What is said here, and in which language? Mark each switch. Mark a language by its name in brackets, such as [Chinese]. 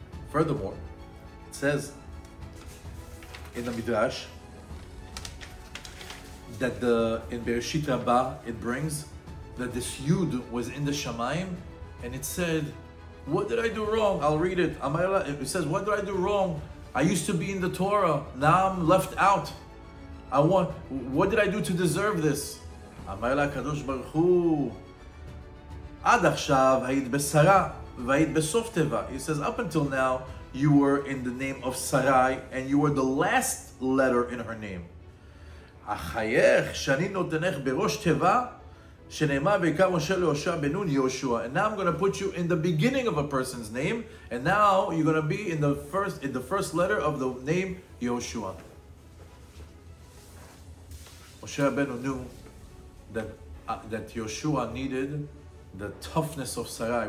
[English] Furthermore, it says in the Midrash that in Bereshit Rabbah it brings that this Yud was in the Shamayim, and it said, what did I do wrong? I'll read it. It says, what did I do wrong? I used to be in the Torah, now I'm left out. What did I do to deserve this? [Hebrew] אמר לה הקדוש ברוך הוא, עד עכשיו היית בשרה והיית בסוף תיבה. [English] He says, up until now, you were in the name of Sarai, and you were the last letter in her name. [Hebrew] אחייך שאני נותנך בראש תיבה, שנאמר ויקרא משה להושע בן נון יהושע. [English] And now I'm going to put you in the beginning of a person's name, and now you're going to be in the first letter of the name Yehoshua. Moshe Rabbeinu knew that Yehoshua needed the toughness of Sarai.